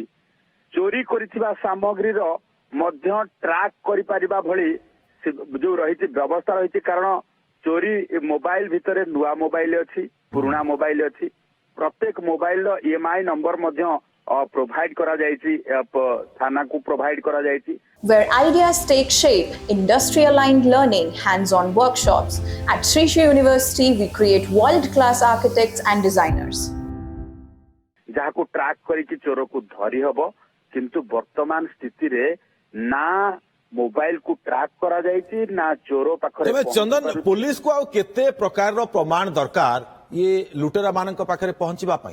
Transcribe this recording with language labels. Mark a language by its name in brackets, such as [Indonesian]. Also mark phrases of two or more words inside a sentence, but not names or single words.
[Odia] ଚୋରି କରିଥିବା ସାମଗ୍ରୀ ର ମଧ୍ୟ ଟ୍ରାକ କରି ପାରିବା ଭଳି ଯୋ ରହିଛି ବ୍ୟବସ୍ଥା ରହିଛି। କାରଣ ଚୋରି ମୋବାଇଲ ଭିତରେ ନୂଆ ମୋବାଇଲ ଅଛି, ପୁରୁଣା ମୋବାଇଲ ଅଛି। ପ୍ରତ୍ୟେକ ମୋବାଇଲ ର [English] EMI number [Odia] ମଧ୍ୟ ପ୍ରୋଭାଇଡ କରା ଯାଉଛି, ଥାନା କୁ ପ୍ରୋଭାଇଡ କରା ଯାଉଛି। [English] Where ideas take shape, industry-aligned learning, hands-on workshops. At Sri Sri University, we create world-class architects and designers. [Odia] ଯାହା କୁ ଟ୍ରାକ କରିକି ଚୋର କୁ ଧରି ହେବ, କିନ୍ତୁ ବର୍ତ୍ତମାନ ସ୍ଥିତି ରେ ନା ମୋବାଇଲ କୁ ଟ୍ରାକ କରା ଯାଉଛି ନା ଚୋର ପାଖରେ। ତେବେ ଚନ୍ଦନ, ପୁଲିସ କୁ ଆଉ କେତେ ପ୍ରକାର ର ପ୍ରମାଣ ଦରକାର ଏ ଲୁଟେରା ମାନଙ୍କ ପାଖରେ ପହଞ୍ଚିବା ପାଇଁ?